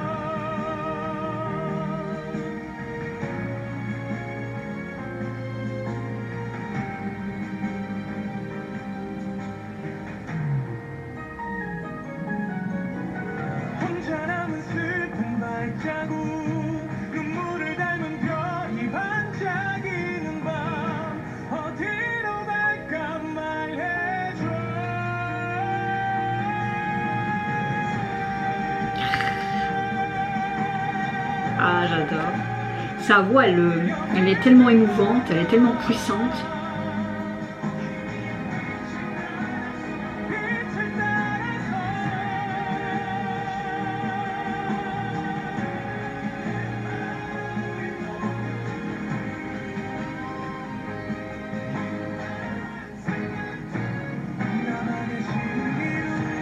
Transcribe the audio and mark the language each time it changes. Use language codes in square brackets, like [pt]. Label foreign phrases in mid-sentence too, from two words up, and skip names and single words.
[ko] 혼자 남은 슬픈 발자국 눈물을 닮은 별이 반짝이는 밤 어디로 갈까 말해줘 [fr] Ah, j'adore. Sa voix, elle est tellement émouvante, elle est tellement puissante. [ko] 빛을 따라서 나만의 신기루